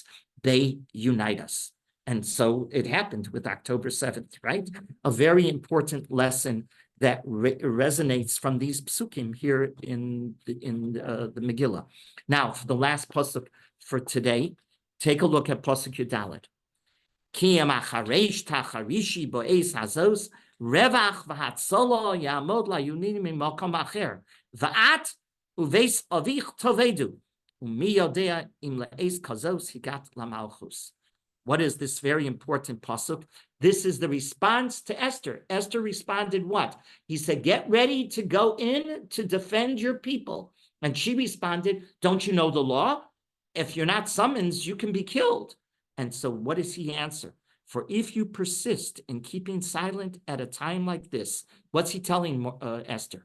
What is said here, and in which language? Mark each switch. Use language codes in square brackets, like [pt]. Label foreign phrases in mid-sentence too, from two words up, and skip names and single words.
[en] They unite us. And so it happened with October 7th, right? A very important lesson that resonates from these psukim here in the Megillah. Now, for the last pasuk for today, take a look at [he] פסוק י״ד. כי אם החרש תחרישי בעת הזאת רווח והצלה יעמוד ליהודים ממקום אחר ואת ובית אביך תאבדו ומי יודע אם לעת כזאת הגעת למלכות. [en] What is this very important pasuk? This is the response to Esther. Esther responded what? He said, get ready to go in to defend your people. And she responded, don't you know the law? If you're not summoned, you can be killed. And so what does he answer? For if you persist in keeping silent at a time like this, what's he telling Esther?